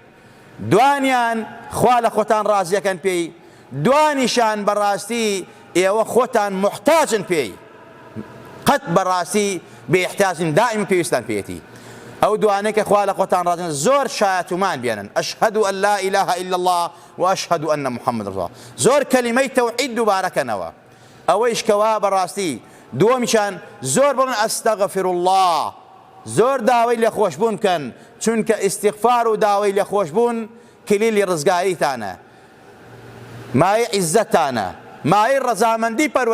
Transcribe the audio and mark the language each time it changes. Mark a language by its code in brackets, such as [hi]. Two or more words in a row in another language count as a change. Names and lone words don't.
[ckb] دوانیان خوا لە خۆتان ڕازیەکەن پێی، دوانیشان بەڕاستی ئێوە خۆتان محتاجن پێی، قەت بەڕاستی بێحتیاجن، دائیم پێویستان پێیەتی. ئەو دوانەی کە خوا لە خۆتان ڕازیەکەن زۆر شایەتومان بێنن، [ar] ئەشهد ئەن لا ئیلاهە ئیلا الله وأشهد أن محمد رسول الله، [ckb] زۆر کەلیمەی تەوحید دووبارەکەنەوە. ئەوەیش کەوا بەڕاستی دووەمیشان زۆر بڵن [ar] ئەستەغفر الله، [ckb] زۆر داوای لێخۆشبوون بکەن، چونکە ئیستیغفار و داوای لێخۆشبوون کلیلی ڕزگاریتانە، مای عیزەتانە، مای ڕەزامەندی پەروەردگارتانە.